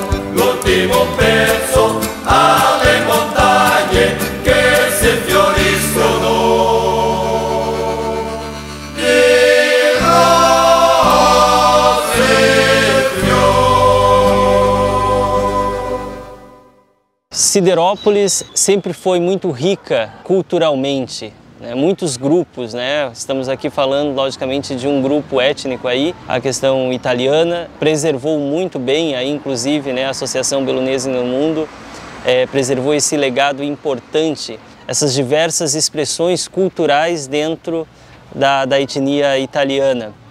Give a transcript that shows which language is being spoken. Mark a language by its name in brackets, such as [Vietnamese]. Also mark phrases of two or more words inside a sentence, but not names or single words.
[Italian] L'ultimo pezzo alle montagne che si fioriscono di rose e fiori. [Portuguese] Siderópolis sempre foi muito rica culturalmente, né? Muitos grupos, né? Estamos aqui falando, logicamente, de um grupo étnico aí, a questão italiana, preservou muito bem, aí, inclusive, né, a Associação Bellunesi no Mundo, preservou esse legado importante, essas diversas expressões culturais dentro da etnia italiana.